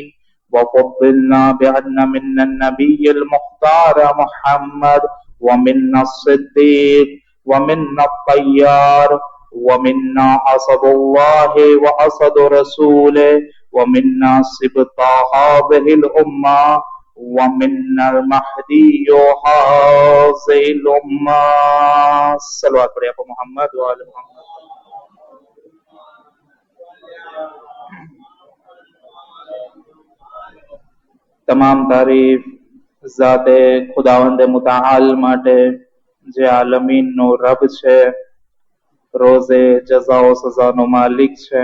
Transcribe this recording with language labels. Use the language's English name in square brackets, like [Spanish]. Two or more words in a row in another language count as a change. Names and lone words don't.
[Arabic] وفضلنا بأن منا النبي المختار محمد ومنا الصديق ومنا الطيار ومنا أسد الله وأسد رسوله ومنا سبط هذه الأمة ومنا المهدي هذه الأمة. صلوات على محمد وآل محمد. [Gujarati] તમામ તારીફ ઝાતે ખુદાવંદ મુતાઆલ માટે જે આલમીનનો રબ છે, રોઝે જઝા ઓ સઝાનો માલિક છે.